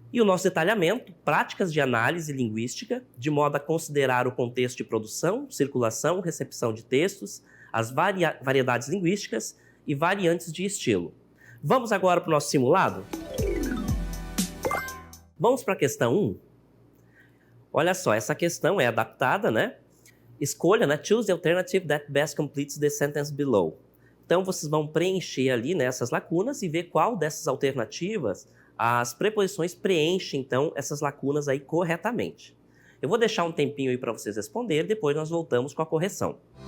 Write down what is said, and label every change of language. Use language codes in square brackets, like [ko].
[pt] E o nosso detalhamento, práticas de análise linguística, de modo a considerar o contexto de produção, circulação, recepção de textos, as variedades linguísticas e variantes de estilo. Vamos agora para o nosso simulado? Vamos para a questão 1? Olha só, essa questão é adaptada, né? Escolha, né? [en] Choose the alternative that best completes the sentence below. [pt] Então, vocês vão preencher ali, né, essas lacunas e ver qual dessas alternativas as preposições preenchem, então, essas lacunas aí corretamente. Eu vou deixar um tempinho aí para vocês responderem, depois nós voltamos com a correção.